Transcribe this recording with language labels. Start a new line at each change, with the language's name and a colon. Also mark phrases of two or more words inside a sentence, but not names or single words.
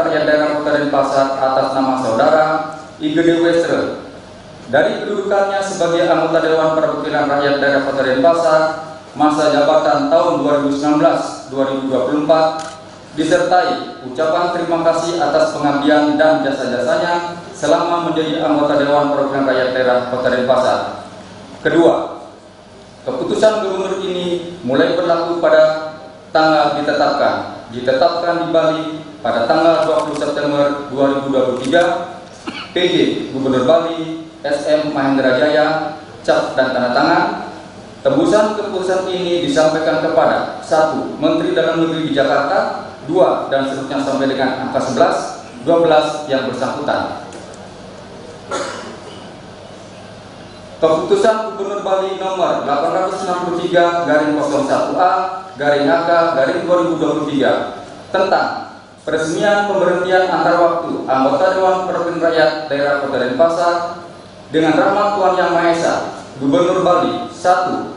Indonesian: Rakyat Daerah Kota Denpasar atas nama saudara I Gede Westre dari kedudukannya sebagai anggota Dewan Perwakilan Rakyat Daerah Kota Denpasar masa jabatan tahun 2019-2024, disertai ucapan terima kasih atas pengabdian dan jasa-jasanya selama menjadi anggota Dewan Perwakilan Rakyat Daerah Kota Denpasar. Kedua, keputusan Gubernur ini mulai berlaku pada tanggal ditetapkan di Bali pada tanggal 20 September 2023. PJ Gubernur Bali SM Mahendra Jaya, cap dan tanda tangan. Tembusan keputusan ini disampaikan kepada 1. Menteri Dalam Negeri di Jakarta, 2 dan seterusnya sampai dengan angka 11, 12 yang bersangkutan. Keputusan Gubernur Bali nomor 863/01A/HK/2023 tentang peresmian pemberhentian antar waktu anggota Dewan Perwakilan Rakyat Daerah Kota Denpasar dengan rahmat Tuhan Yang Maha Esa, Gubernur Bali 1.